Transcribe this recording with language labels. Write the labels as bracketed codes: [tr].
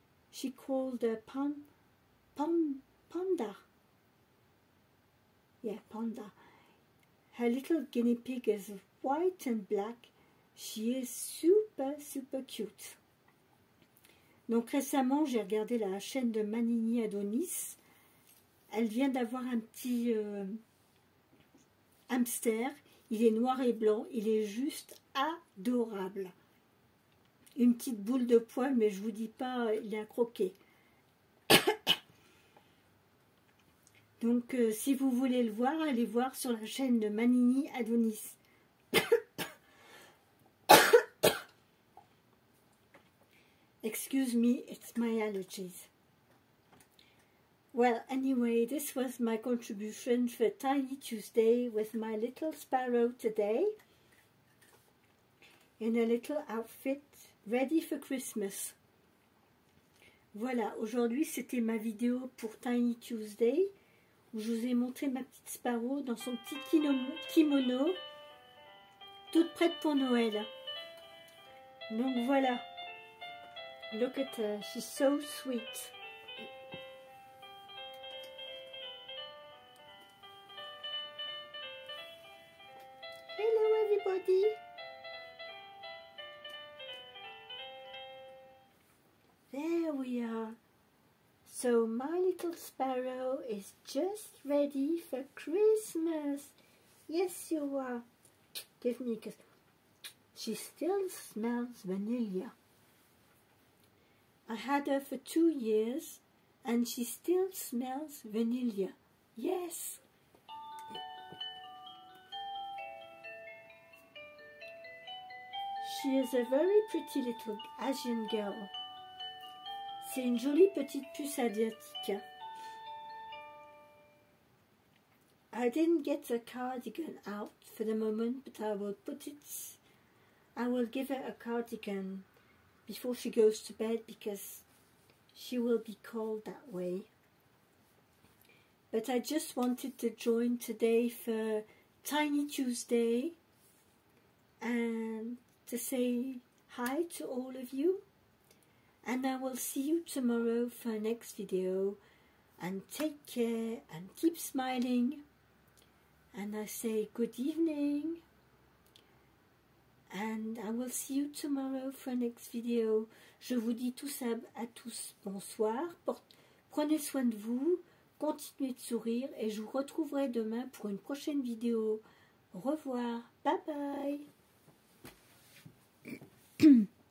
[en] She called her Panda. Yeah, Panda. Her little guinea pig is white and black. She is super, super cute. [fr] Donc récemment, j'ai regardé la chaîne de Manini Adonis. Elle vient d'avoir un petit hamster. Il est noir et blanc. Il est juste adorable. Une petite boule de poil, mais je vous dis pas, il est à croquer. Donc si vous voulez le voir, allez voir sur la chaîne de Manini Adonis. [en] Excuse me, it's my allergies. Well, anyway, this was my contribution for Tiny Tuesday with my little sparrow today in a little outfit ready for Christmas. [fr] Voilà, aujourd'hui c'était ma vidéo pour Tiny Tuesday où je vous ai montré ma petite sparrow dans son petit kimono toute prête pour Noël. Donc voilà. [en] Look at her, she's so sweet. Hello everybody. There we are. So my little sparrow is just ready for Christmas. Yes, you are. Give me a kiss. She still smells vanilla. I had her for 2 years and she still smells vanilla. Yes. She is a very pretty little Asian girl. [fr] C'est une jolie petite puce asiatique. [en] I didn't get the cardigan out for the moment, but I will give her a cardigan before she goes to bed because she will be cold that way. But I just wanted to join today for Tiny Tuesday and to say hi to all of you. And I will see you tomorrow for our next video. And take care and keep smiling. And I say good evening. And I will see you tomorrow for our next video. [fr] Je vous dis tous à tous bonsoir. Prenez soin de vous. Continuez de sourire. Et je vous retrouverai demain pour une prochaine vidéo. Au revoir. [en] Bye bye.